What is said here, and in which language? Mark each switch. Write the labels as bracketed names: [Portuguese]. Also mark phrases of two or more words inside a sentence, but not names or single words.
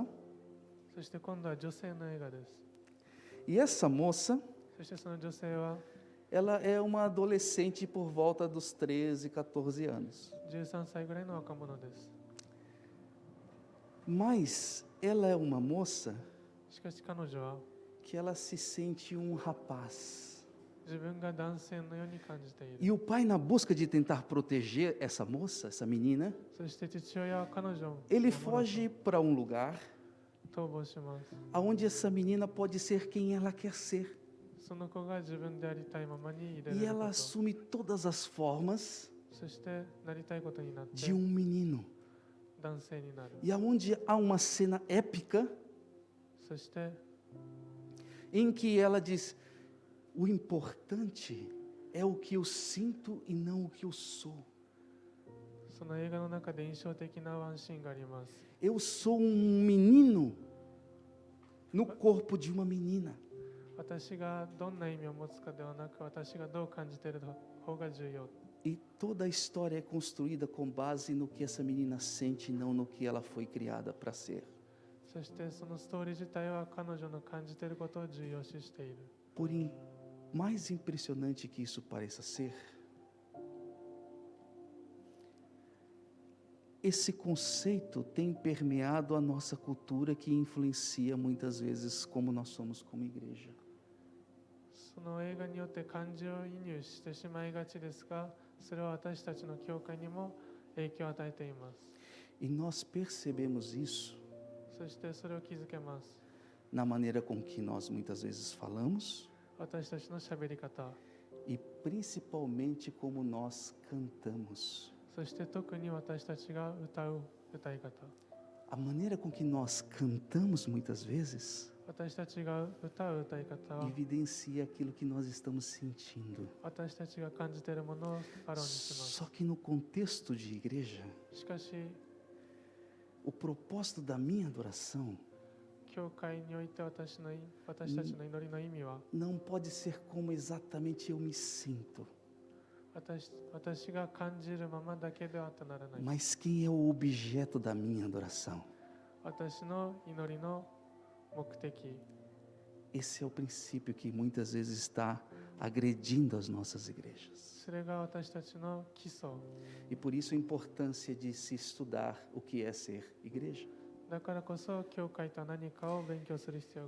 [Japanese] そして今度は女性の映画です。 [Portuguese] e essa moça, [Japanese] そしてその女性は [Portuguese] ela é uma adolescente por volta dos 13, 14 anos. [Japanese] 13 歳ぐらいの若者です。 [Portuguese] Mas ela é uma moça [Japanese] しかし彼女は [Portuguese] que ela se sente um rapaz. [Japanese] 自分が男性のように感じている。 [Portuguese] E o pai, na busca de tentar proteger essa moça, essa menina, [Japanese] そして父親は彼女を [Portuguese] ele foge para um lugar [Japanese] 逃亡します。 [Portuguese] onde essa menina pode ser quem ela quer ser. [Japanese] その子が自分でありたいままに入れら [Portuguese] E [Japanese] れる [Portuguese] ela [Japanese] こと。 [Portuguese] assume todas as formas [Japanese] そしてなりたいことになって [Portuguese] de um menino. [Japanese] 男性になる。 [Portuguese] E aonde há uma cena épica [Japanese] そして [Portuguese] em que ela diz: o importante é o que eu sinto e não o que eu sou. [Japanese] その映画の中で印象的なワンシーンがあります。 [Portuguese] Eu sou um menino no corpo de uma menina. [Japanese] 私がどんな意味を持つかではなく、私がどう感じている方が重要。 [Portuguese] E toda a história é construída com base no que essa menina sente e não no que ela foi criada para ser. [Japanese] そしてそのストーリー自体は彼女の感じていることを重要視している。 [Portuguese] Mais impressionante que isso pareça ser, esse conceito tem permeado a nossa cultura, que influencia muitas vezes como nós somos como igreja. [Japanese] その映画によって感情移入してしまいがちですが、それは私たちの教会にも影響を与えています。 [Portuguese] E nós percebemos isso [Japanese] そしてそれを気づけます。 [Portuguese] na maneira com que nós muitas vezes falamos [Japanese] 私たちの喋り方、 [Portuguese] e principalmente como nós cantamos. [Japanese] そして特に私たちが歌う歌い方、 [Portuguese] A maneira com que nós cantamos muitas vezes [Japanese] 私たちが歌う歌い方は [Portuguese] evidencia aquilo que nós estamos sentindo. [Japanese] 私たちが感じているものを表にします。 [Portuguese] Só que no contexto de igreja, [Japanese] しかし、 [Portuguese] o propósito da minha adoração [Japanese] 教会において私たちの祈りの意味は、 [Portuguese] não pode ser como exatamente eu me sinto, [Japanese] 私が感じるままだけではあってならない。 [Portuguese] mas quem é o objeto da minha adoração. [Japanese] 私の祈りの目的、 [Portuguese] Esse é o princípio que muitas vezes está agredindo as nossas igrejas. [Japanese] それが私たちの基礎。 [Portuguese] E por isso a importância de se estudar o que é ser igreja. [Japanese] だからこそ教会とは何かを勉強する必要があり